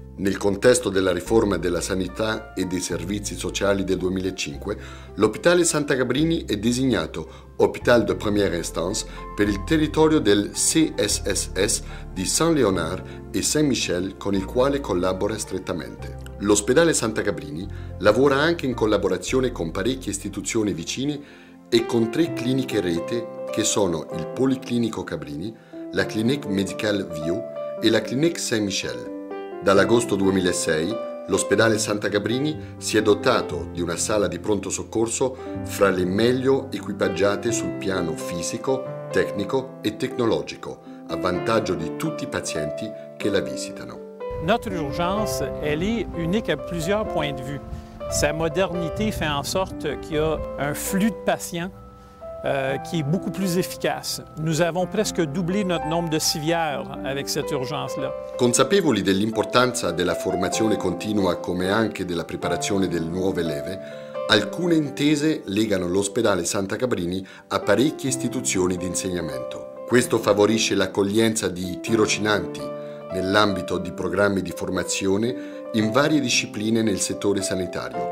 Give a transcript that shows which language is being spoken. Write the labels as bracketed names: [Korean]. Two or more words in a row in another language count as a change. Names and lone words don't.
[Italian] Nel contesto della riforma della sanità e dei servizi sociali del 2005, l'Hôpital Santa Cabrini è designato Hôpital de Première Instance per il territorio del CSSS di Saint-Léonard e Saint-Michel, con il quale collabora strettamente. L'Ospedale Santa Cabrini lavora anche in collaborazione con parecchie istituzioni vicine e con 3 cliniche rete che sono il Policlinico Cabrini, la Clinique Médicale Viau e la Clinique Saint-Michel. Dall'agosto 2006 l'ospedale Santa Cabrini si è dotato di una sala di pronto soccorso fra le meglio equipaggiate sul piano fisico, tecnico e tecnologico, a vantaggio di tutti i pazienti che la visitano. [French] Notre urgence, elle est unique à plusieurs points de vue. Sa modernité fait en sorte qu'il y a un flux de patients qui est beaucoup plus efficace. Nous avons presque doublé notre nombre de civières avec cette urgence-là. [Italian] Consapevoli dell'importanza della formazione continua come anche della preparazione delle nuove leve, alcune intese legano l'ospedale Santa Cabrini a parecchie istituzioni di insegnamento. Questo favorisce l'accoglienza di tirocinanti nell'ambito di programmi di formazione in varie discipline nel settore sanitario.